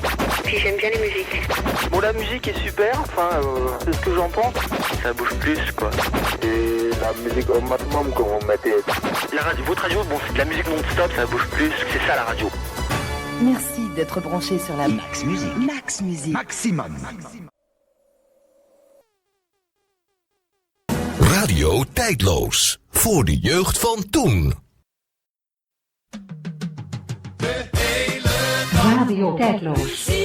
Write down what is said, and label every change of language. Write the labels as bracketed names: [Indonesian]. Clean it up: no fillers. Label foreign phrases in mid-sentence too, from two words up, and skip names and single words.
[French] Puis j'aime bien les musiques. Bon, la musique est super, enfin, c'est ce que j'en pense. Ça bouge plus, quoi. Et la musique au maximum qu'on mettait. La radio, votre radio, bon, c'est de la musique non-stop, ça bouge plus, c'est ça la radio. Merci d'être branché sur la Max Music. Max Music. Maximum. [Dutch] Radio tijdloos. Voor de jeugd van toen. Radio tijdloos.